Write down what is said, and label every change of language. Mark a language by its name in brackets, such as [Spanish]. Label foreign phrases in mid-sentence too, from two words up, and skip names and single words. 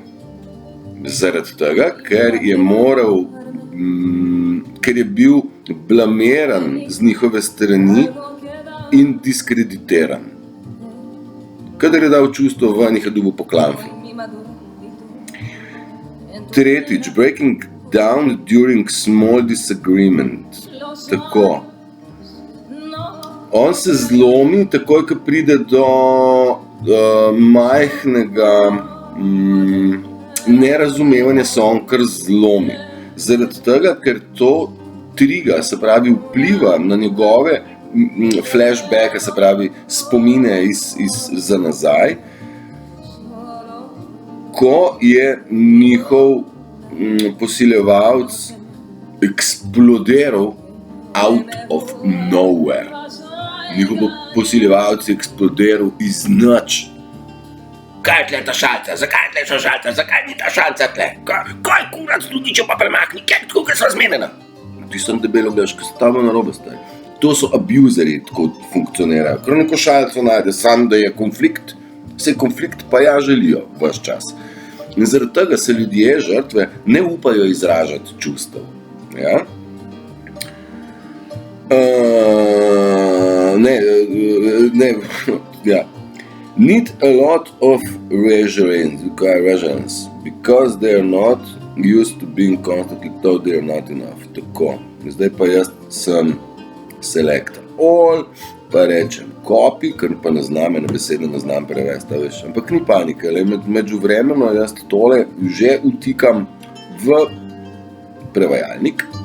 [Slovenian] Zaradi tega, ker je bil blamiran z njihove strani in diskreditiran. Kadar je dal čustvo ven, jih je dobil po klamfi. Tretjič, [English] breaking down during small disagreement. [Slovenian] Tako. On se zlomi takoj, ko pride do majhnega nerazumevanje se on kar zlomi. Zaradi tega, ker to triga, se pravi vpliva na njegove flashbacke, se pravi spomine za nazaj, ko je njihov posiljevalc eksplodiral [English] out of nowhere. [Slovenian] Njihov posiljevalc je eksplodiral iz nič. Kaj je tle ta šalca? Zakaj je tle ta šalca? Zakaj ni ta šalca tle? Kaj kurac tudi, če pa premakni? Kaj tako, ker sva zmenjena? Ti sem debelo gledaš, ker se tamo narobe stari. To so abuzeri, tako funkcionirajo. Ker neko šalco najde, sam da je konflikt, se konflikt pa ja želijo ves čas. In zaradi tega se ljudje, žrtve, ne upajo izražati čustev. Ja? [English] Need a lot of reassurance because they are not used to being constantly told they are not enough. [Slovenian] Tako. Zdaj pa jaz sem selektor. All pa rečem copy, ker pa ne znam, ene besede ne znam prevesti, veš. Ampak ni panike, međuvremeno jaz tole že vtikam v prevajalnik.